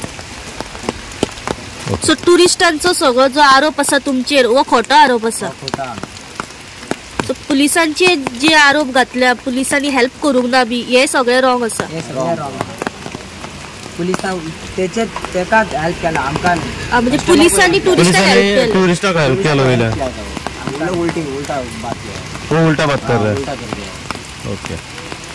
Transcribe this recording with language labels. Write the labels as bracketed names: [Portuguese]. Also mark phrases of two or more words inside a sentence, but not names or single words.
[Konkani] सो टुरिस्टांचो सगळो जो आरोप आसा तुमचेर हो खोटो आरोप आसा? खोटा. सो पुलिसांचे जे आरोप घातल्या पुलिसांनी हेल्प करूंक ना बी हे सगळे रॉंग आसा? हे सगळें रॉंग. पुलिसां तेकाच हेल्प केला आमकां. म्हणजे पुलिसांनी टुरिस्टांक हेल्प केलं? टुरिस्टाक हेल्प केलो वयल्या. [Hindi] हम लोग उल्टा बात किया. वो उल्टा बात कर रहा है. उल्टा कर दिया. ओके.